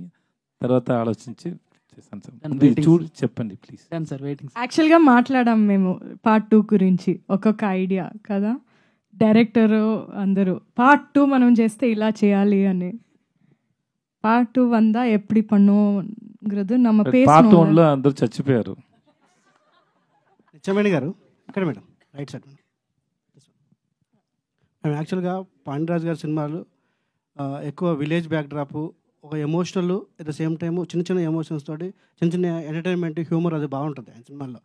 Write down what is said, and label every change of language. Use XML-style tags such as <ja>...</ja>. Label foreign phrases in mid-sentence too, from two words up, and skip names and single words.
<te>తర్వాత ఆలోచించి చేస్తాను సార్. ముందు చూడు చెప్పండి ప్లీజ్.</te> <en>Sir waiting.</en> <te>యాక్చువల్గా మాట్లాడాం మేము పార్ట్ 2 గురించి, ఒక్కొక్క ఐడియా కదా, డైరెక్టరు అందరూ పార్ట్ 2 మనం చేస్తే ఇలా చేయాలి అని.</te> <ta>பார்ட் 2 வந்தா எப்போ பண்ணுங்கிறது நம்ம பேசணும்.</ta> <te>పార్ట్ 1లో అందరూ చచ్చిపోయారు. నిత్యమేని గారు ఇక్కడ</te> <en>madam right side.</en> <te>మేము యాక్చువల్గా పాండ్యరాజ్ గారి సినిమాలు ఎక్కువ</te> <en>village backdrop,</en> <te>ఒక ఎమోషనల్</te> <en>at the same time</en> <te>చిన్న చిన్న ఎమోషన్స్ తోటి చిన్న చిన్న</te> <en>entertainment humour</en> <te>అది బాగుంటుంది ఆయన సినిమాల్లో.</te>